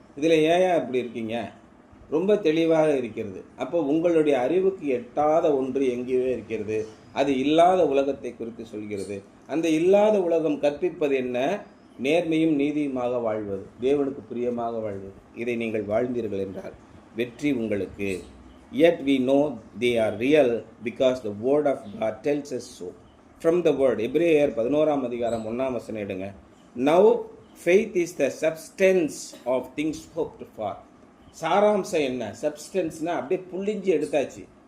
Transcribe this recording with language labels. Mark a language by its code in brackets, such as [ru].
[ta] இதில் ஏன் இப்படி இருக்கீங்க? ரொம்ப தெளிவாக இருக்கிறது. அப்போ உங்களுடைய அறிவுக்கு எட்டாத ஒன்று எங்கேயோ இருக்கிறது. அது இல்லாத உலகத்தை குறித்து சொல்கிறது. அந்த இல்லாத உலகம் கற்பிப்பது என்ன? நேர்மையும் நீதியுமாக வாழ்வது, தேவனுக்கு பிரியமாக வாழ்வது. இதை நீங்கள் வாழ்ந்தீர்கள் என்றால் வெற்றி உங்களுக்கு. [en] Yet we know they are real because the word of God tells us so. From the word. [ta] எபிரேயர் 11ஆம் அதிகாரம் 1ஆம் வசனம் எடுங்க. [en] Now faith is the substance of things hoped for. [ta] சாராம்சம் என்ன? சப்ஸ்டன்ஸ்னால் அப்படியே புள்ளிஞ்சி எடுத்தாச்சு.